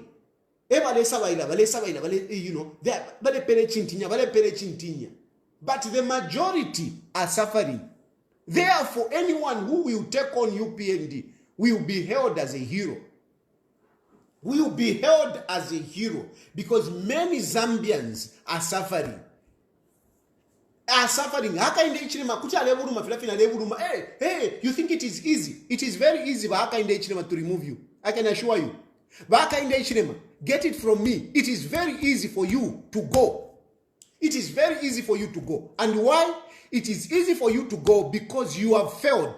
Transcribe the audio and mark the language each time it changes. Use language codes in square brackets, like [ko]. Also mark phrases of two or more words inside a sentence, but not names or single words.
[en] But the majority are suffering. Therefore, anyone who will take on UPND will be held as a hero. Will be held as a hero because many Zambians are suffering. [bem] Hakainde Hichilema kuti alevuruma filafina alevuruma. [en] Hey, you think it is easy? It is very easy for Hakainde Hichilema to remove you. I can assure you. Hakainde Hichilema, get it from me. It is very easy for you to go. It is very easy for you to go. And why? It is easy for you to go because you have failed.